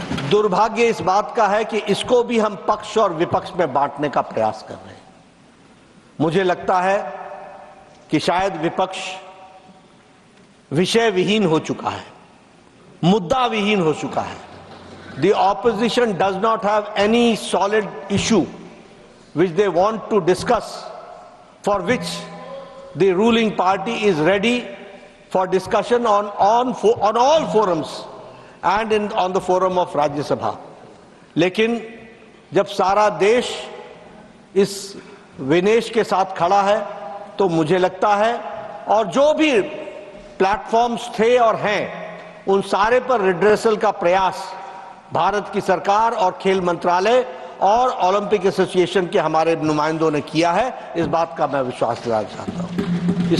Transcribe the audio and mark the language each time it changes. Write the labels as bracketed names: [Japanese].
[Hindi] दुर्भाग्य इस बात का है कि इसको भी हम पक्ष और विपक्ष में बांटने का प्रयास कर रहे हैं। मुझे लगता है कि शायद विपक्ष विषय विहीन हो चुका है, मुद्दा विहीन हो चुका है। [English] The opposition does not have any solid issue which they want to discuss, for which the ruling party is ready for discussion on all forums and on the forum of Rajya Sabha। [Hindi] लेकिन जब सारा देश इस विनेश के साथ खड़ा है तो मुझे लगता है, और जो भी प्लेटफॉर्म्स थे और हैं उन सारे पर रिड्रेसल का प्रयास भारत की सरकार और खेल मंत्रालय और ओलंपिक एसोसिएशन के हमारे नुमाइंदों ने किया है, इस बात का मैं विश्वास दिलाना चाहता हूं।